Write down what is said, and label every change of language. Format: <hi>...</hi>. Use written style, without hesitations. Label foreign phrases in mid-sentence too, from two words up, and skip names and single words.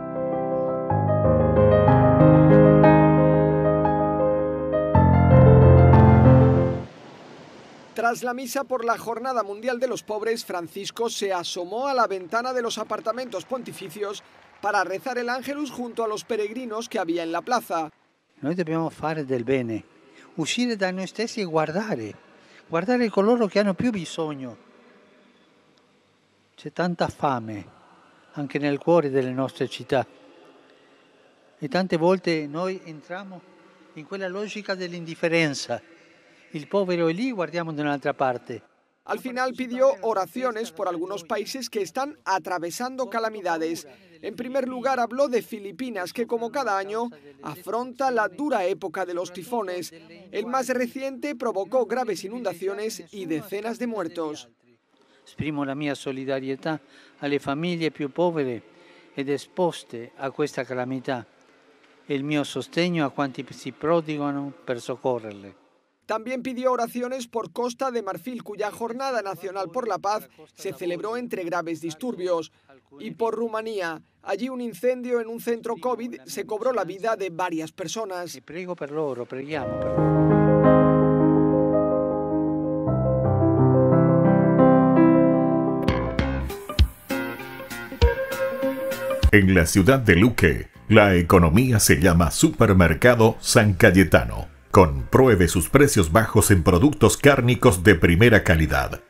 <es>Tras la misa por la Jornada Mundial de los Pobres, Francisco se asomó a la ventana de los apartamentos pontificios para rezar el Ángelus junto a los peregrinos que había en la plaza.</es> <it>Noi dobbiamo fare del bene, uscire da noi stessi e guardare coloro che hanno più bisogno. C'è tanta fame anche nel cuore delle nostre città e tante volte noi entriamo in quella logica dell'indifferenza. Il povero è lì, guardiamo da un'altra parte.</it> <es>Al final pidió oraciones por algunos países que están atravesando calamidades. En primer lugar habló de Filipinas, que como cada año afronta la dura época de los tifones. El más reciente provocò graves inundaciones y decenas de muertos.</es> <it>Esprimo la mia solidarietà alle famiglie più povere ed esposte a questa calamità e il mio sostegno a quanti si prodigano per soccorrerle.</it> <es>También pidió oraciones por Costa de Marfil, cuya Jornada Nacional por la Paz se celebró entre graves disturbios. Y por Rumanía, allí un incendio en un centro COVID se cobró la vida de varias personas.</es> <it>Prego per loro, preghiamo per loro.</it> <es>En la ciudad de Luque, la economía se llama Supermercado San Cayetano. Compruebe sus precios bajos en productos cárnicos de primera calidad.</es>